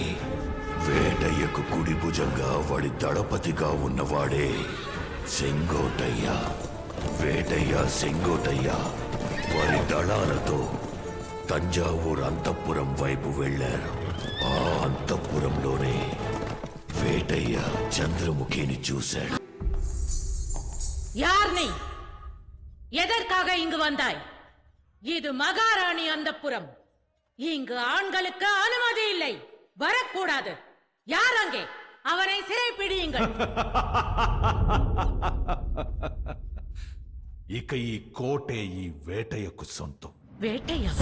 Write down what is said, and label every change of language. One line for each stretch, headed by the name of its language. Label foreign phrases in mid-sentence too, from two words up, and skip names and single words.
Telugu: వేటయ్యకు కుడి భుజంగా వాడి దళపతిగా ఉన్నవాడే సెంగోటయ్య. వేటయ్య, సెంగోటయ్య వారి దళాలతో తంజావూరు అంతఃపురం వైపు వెళ్లారు. ఆ అంతఃపురంలోనే వేటయ్య చంద్రముఖిని చూశాడు.
Tamil: யார் நீ? எதற்காக இங்கு வந்தாய்? இது மகாராணி அந்தப்புரம். இங்கு ஆண்களுக்கு அனுமதி இல்லை, வரக்கூடாது. யார் அங்கே? அவனை சிறைப்பிடியுங்கள்.
Telugu: ఇక ఈ కోటే ఈ వేటయ్యకు సొంతం. వేటయ్య?